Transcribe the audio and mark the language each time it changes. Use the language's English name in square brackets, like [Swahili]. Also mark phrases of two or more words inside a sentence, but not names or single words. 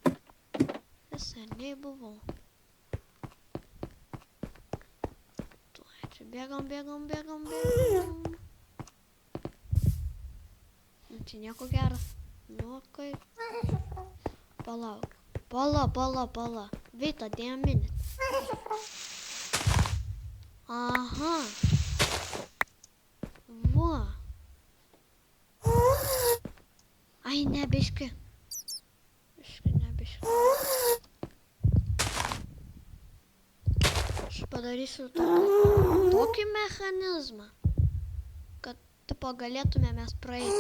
[Lithuanian] Čia bėgam. Čia nieko gero. Nu, kaip. Palauk. Pala. [English] Wait a damn minute. Aha. [Lithuanian] Va. Ai, ne, biški. Aš padarysiu tokį mechanizmą, kad tipo galėtume mes praeiti.